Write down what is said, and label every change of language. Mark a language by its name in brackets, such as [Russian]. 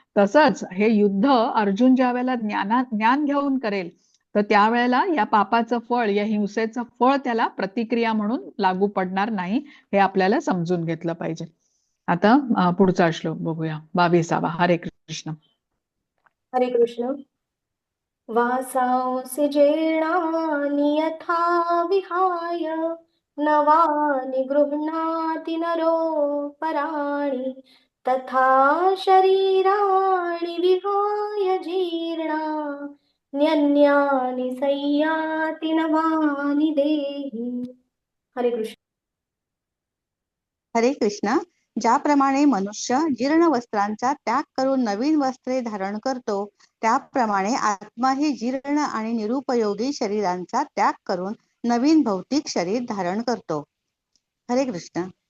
[Marathi] तसंच हे युद्ध अर्जुन ज्या वेळेला ज्ञान घेऊन करेल, तर त्यावेळेला या पापाचं फळ, या हिंसेचं फळ त्याला प्रतिक्रिया म्हणून लागू पडणार नाही, हे आपल्याला समजून घेतलं पाहिजे. आता पुढचा श्लोक बघूया, 22वा. [Sanskrit] हरे कृष्ण. हरे कृष्ण. वासांसि जीर्णानि यथा विहाय नवानि गृह्णाति नरोपराणि तथा शरीराणि विहाय जीर्णान्यन्यानि संयाति नवानि देहि. हरे कृष्ण. हरे कृष्ण. [Marathi] ज्याप्रमाणे मनुष्य जीर्ण वस्त्रांचा त्याग करून नवीन वस्त्रे धारण करतो, त्याप्रमाणे आत्मा ही जीर्ण आणि निरुपयोगी शरीरांचा त्याग करून नवीन भौतिक शरीर धारण करतो. [Sanskrit] हरे कृष्ण.